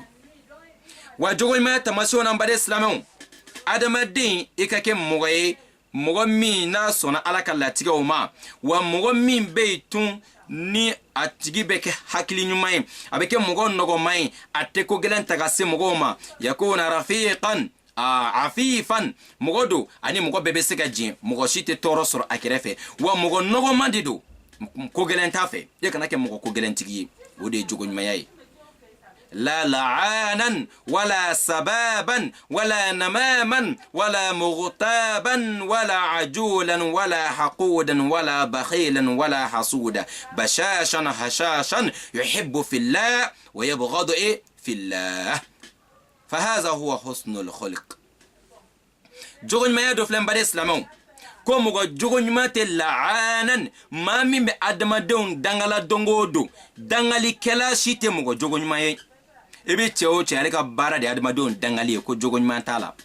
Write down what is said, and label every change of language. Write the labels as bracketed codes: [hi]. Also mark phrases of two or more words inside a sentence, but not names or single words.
[bm] wa jogo ɲumanya tamasiyɛnw na n baden silamɛw, adamaden i ka kɛ mɔgɔ ye, mɔgɔ min n'a sɔnna ala ka latigɛw ma, wa mɔgɔ min bɛ yen tun ni a tigi bɛ kɛ hakili ɲuman ye, a bɛ kɛ mɔgɔ nɔgɔman ye, a tɛ ko gɛlɛn ta ka se mɔgɔw ma. [ar] يكون رفيقا عفيفا, [bm] mɔgɔ don ani mɔgɔ bɛɛ bɛ se ka jɛn, mɔgɔ si tɛ tɔɔrɔ sɔrɔ a kɛrɛfɛ, wa mɔgɔ nɔgɔman de don, ko gɛlɛn t'a fɛ. e kana kɛ mɔgɔ ko gɛlɛn tigi ye, o de ye jogo ɲumanya ye. [ar] لا لعانا ولا سبابا ولا نماما ولا مغتابا ولا عجولا ولا حقودا ولا بخيلا ولا حسودا بشاشا هشاشا يحب في الله ويبغض في الله فهذا هو حسن الخلق. [bm] jogo ɲumanya dɔ filɛ n baden silamɛw, ko mɔgɔ jogo ɲuman tɛ la'anan, maa min bɛ adamadenw dangala don o don. dangalikɛla si tɛ mɔgɔ jogo ɲuman ye. e bɛ cɛ o cɛ ale ka baara de ye adamadenw dangali ye, ko jogo ɲuman t'a la.